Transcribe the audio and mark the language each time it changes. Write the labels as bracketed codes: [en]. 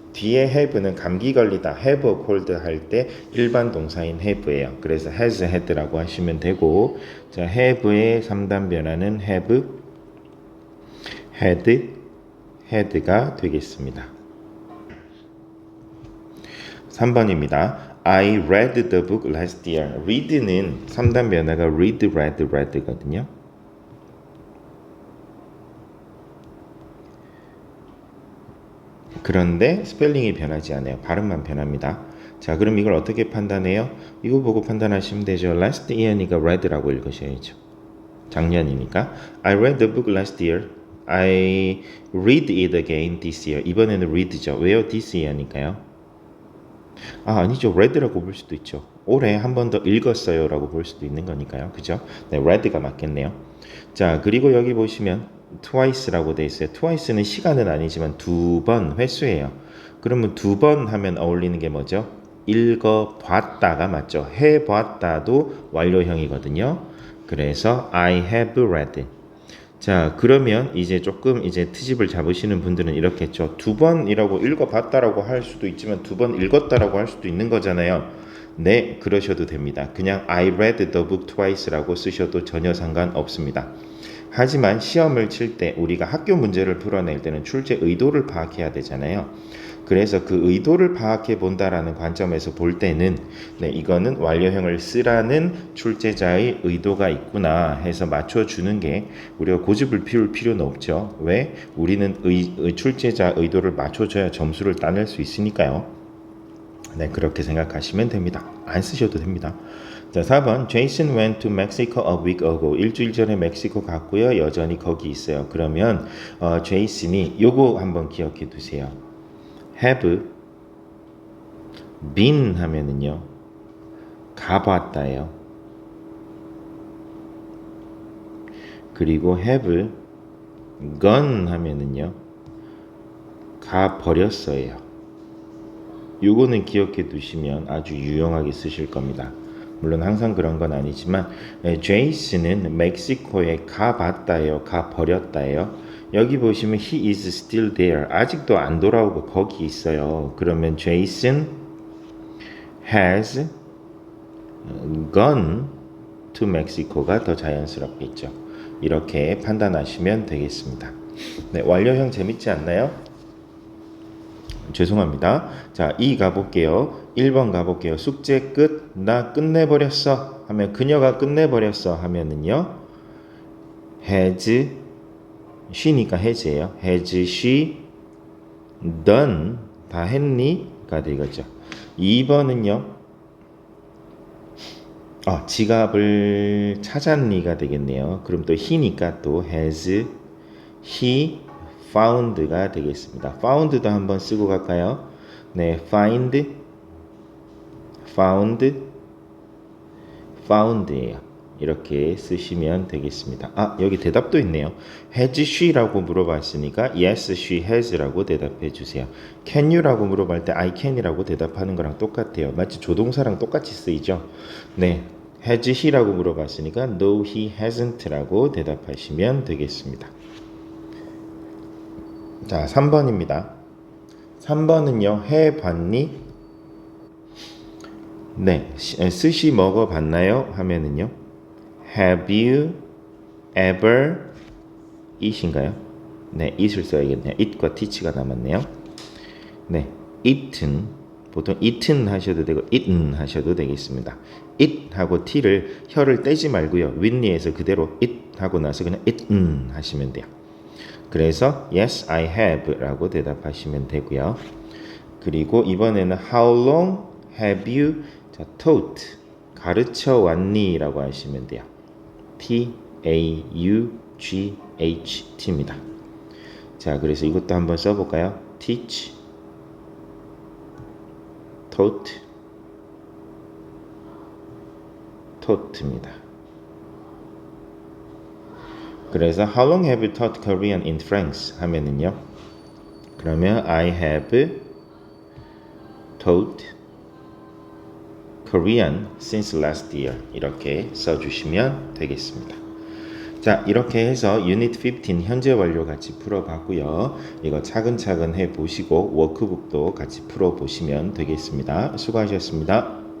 [ko] 뒤에 have는 감기 걸리다 [en] have a cold [ko] 할 때 일반 동사인 have예요. 그래서 has had라고 하시면 되고, 자, have의 3단 변화는 have, had, had가 되겠습니다. 3번입니다. [en] I read the book last year. [ko] read는 3단 변화가 read, read, read거든요. 그런데 스펠링이 변하지 않아요. 발음만 변합니다. 자, 그럼 이걸 어떻게 판단해요? 이거 보고 판단하시면 되죠. last year니까 read라고 읽으셔야죠. 작년이니까. [en] I read the book last year. I read it again this year. [ko] 이번에는 read죠. 왜요? this year니까요. 아니죠. read라고 볼 수도 있죠. 올해 한 번 더 읽었어요 라고 볼 수도 있는 거니까요. 그죠? 네, read가 맞겠네요. 자, 그리고 여기 보시면 twice라고 돼 있어요. twice는 시간은 아니지만 두 번 횟수예요. 그러면 두 번 하면 어울리는 게 뭐죠? 읽어봤다가 맞죠? 해봤다도 완료형이거든요. 그래서 [en] I have read. [ko] 자, 그러면 이제 조금 이제 트집을 잡으시는 분들은 이렇게 했죠. 두 번이라고 읽어봤다라고 할 수도 있지만 두 번 읽었다라고 할 수도 있는 거잖아요. 네, 그러셔도 됩니다. 그냥 [en] I read the book twice라고 [ko] 쓰셔도 전혀 상관없습니다. 하지만 시험을 칠 때 우리가 학교 문제를 풀어낼 때는 출제 의도를 파악해야 되잖아요. 그래서 그 의도를 파악해 본다라는 관점에서 볼 때는 네, 이거는 완료형을 쓰라는 출제자의 의도가 있구나 해서 맞춰주는 게 우리가 고집을 피울 필요는 없죠. 왜? 우리는 출제자 의도를 맞춰줘야 점수를 따낼 수 있으니까요. 네, 그렇게 생각하시면 됩니다. 안 쓰셔도 됩니다. 자, 4번. [en] Jason went to Mexico a week ago. [ko] 일주일 전에 멕시코 갔고요. 여전히 거기 있어요. 그러면 제이슨이 요거 한번 기억해 두세요. have been 하면은요. 가봤다예요. 그리고 have gone 하면은요. 가버렸어요. 요거는 기억해 두시면 아주 유용하게 쓰실 겁니다. 물론 항상 그런 건 아니지만 제이슨은 멕시코에 가봤다예요. 가버렸다예요. 여기 보시면 [en] he is still there. [ko] 아직도 안 돌아오고 거기 있어요. 그러면 [en] Jason has gone to Mexico가 [ko] 더 자연스럽겠죠. 이렇게 판단하시면 되겠습니다. 네, 완료형 재밌지 않나요? 죄송합니다. 자, 2 가볼게요. 1번 가볼게요. 숙제 끝. 나 끝내버렸어. 하면 그녀가 끝내버렸어. 하면은요. [en] has she니까 has예요. has she done [ko] 다 했니? 가 되겠죠. 2번은요. 지갑을 찾았니가 되겠네요. 그럼 또 he니까 또 [en] has he found [ko] 가 되겠습니다. found도 한번 쓰고 갈까요? 네, find, found, found예요. 이렇게 쓰시면 되겠습니다. 여기 대답도 있네요. has she라고 물어봤으니까 [en] yes, she has [ko] 라고 대답해 주세요. can you라고 물어볼 때 I can이라고 대답하는 거랑 똑같아요. 마치 조동사랑 똑같이 쓰이죠. 네, has he라고 물어봤으니까 [en] no, he hasn't [ko] 라고 대답하시면 되겠습니다. 자, 3번입니다. 3번은요. 해봤니? 네, 스시 먹어봤나요? 하면은요. [en] Have you ever eat [ko] 인가요? 네, eat을 써야겠네요. eat과 teach가 남았네요. 네, eaten 보통 eaten 하셔도 되고 eaten 하셔도 되겠습니다. eat 하고 t를 혀를 떼지 말고요. 윗니에서 그대로 eat 하고 나서 그냥 eaten 하시면 돼요. 그래서 [en] yes, I have [ko] 라고 대답하시면 되고요. 그리고 이번에는 [en] how long have you taught [ko] 가르쳐 왔니? 라고 하시면 돼요. T-A-U-G-H-T입니다. 자, 그래서 이것도 한번 써볼까요? teach, taught입니다. 그래서 [en] How long have you taught Korean in France? [ko] 하면은요. 그러면 [en] I have taught Korean since last year [ko] 이렇게 써주시면 되겠습니다. 자, 이렇게 해서 유닛 15 현재 완료 같이 풀어봤고요. 이거 차근차근 해보시고 워크북도 같이 풀어보시면 되겠습니다. 수고하셨습니다.